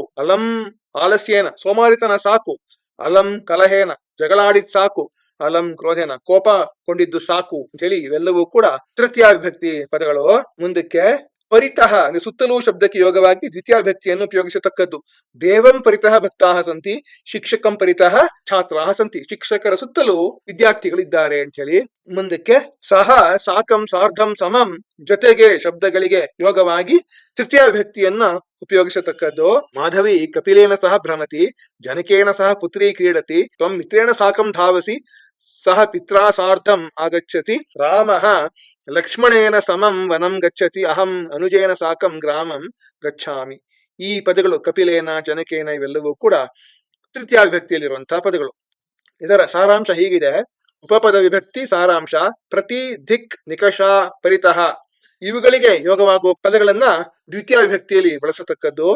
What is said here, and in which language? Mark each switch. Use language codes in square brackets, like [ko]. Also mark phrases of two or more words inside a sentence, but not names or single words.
[sa] ಅಲಂ ಆಲಸ್ಯೇನ, [kn] ಸೋಮಾರಿತನ ಸಾಕು. [sa] ಅಲಂ ಕಲಹೇನ, [kn] ಜಗಳಾಡಿದ್ ಸಾಕು. [sa] ಅಲಂ ಕ್ರೋಧೇನ, [kn] ಕೋಪಗೊಂಡಿದ್ದು ಸಾಕು ಅಂತ ಹೇಳಿ ಇವೆಲ್ಲವೂ ಕೂಡ ತೃತೀಯ ವಿಭಕ್ತಿ ಪದಗಳು. ಮುಂದಕ್ಕೆ ಪರಿತಃ ಅಂದ್ರೆ ಸುತ್ತಲೂ ಶಬ್ದಕ್ಕೆ ಯೋಗವಾಗಿ ದ್ವಿತೀಯ ವಿಭಕ್ತಿಯನ್ನು ಉಪಯೋಗಿಸತಕ್ಕದ್ದು. [sa] ದೇವಂ ಪರಿತಃ ಭಕ್ತಾಹ ಸಂತಿ, ಶಿಕ್ಷಕಂ ಪರಿತಃ ಛಾತ್ರಾಹ ಸಂತಿ. [kn] ಶಿಕ್ಷಕರ ಸುತ್ತಲೂ ವಿದ್ಯಾರ್ಥಿಗಳಿದ್ದಾರೆ ಅಂತ ಹೇಳಿ. ಮುಂದಕ್ಕೆ ಸಹ, ಸಾಕಂ, ಸಾರ್ಧಂ, ಸಮಂ ಜೊತೆಗೆ ಶಬ್ದಗಳಿಗೆ ಯೋಗವಾಗಿ ತೃತೀಯ ವಿಭಕ್ತಿಯನ್ನ ಉಪಯೋಗಿಸತಕ್ಕದ್ದು. [sa] ಮಾಧವಿ ಕಪಿಲೇನ ಸಹ ಭ್ರಮತಿ, ಜನಕೇನ ಸಹ ಪುತ್ರಿ ಕ್ರೀಡತಿ, ತ್ವಂ ಮಿತ್ರೇಣ ಸಾಕಂ ಧಾವಸಿ, ಸಹ ಪಿತ್ರಾ ಸಾರ್ಧಂ ಆಗಚ್ಚತಿ. ರಾಮಃ ಲಕ್ಷ್ಮಣೇನ ಸಮಂ ವನಂ ಗಚ್ಚತಿ, ಅಹಂ ಅನುಜೇನ ಸಾಕಂ ಗ್ರಾಮಂ ಗಚ್ಛಾಮಿ. [kn] ಈ ಪದಗಳು ಕಪಿಲೇನ, ಜನಕೇನ ಇವೆಲ್ಲವೂ ಕೂಡ ತೃತೀಯ ವಿಭಕ್ತಿಯಲ್ಲಿರುವಂತಹ ಪದಗಳು. ಇದರ ಸಾರಾಂಶ ಹೀಗಿದೆ. ಉಪಪದ ವಿಭಕ್ತಿ ಸಾರಾಂಶ: ಪ್ರತಿ, ಧಿಕ್, ನಿಕಷ, ಪರಿತಃ ಇವುಗಳಿಗೆ ಯೋಗವಾಗುವ ಪದಗಳನ್ನ ದ್ವಿತೀಯ ವಿಭಕ್ತಿಯಲ್ಲಿ ಬಳಸತಕ್ಕದ್ದು.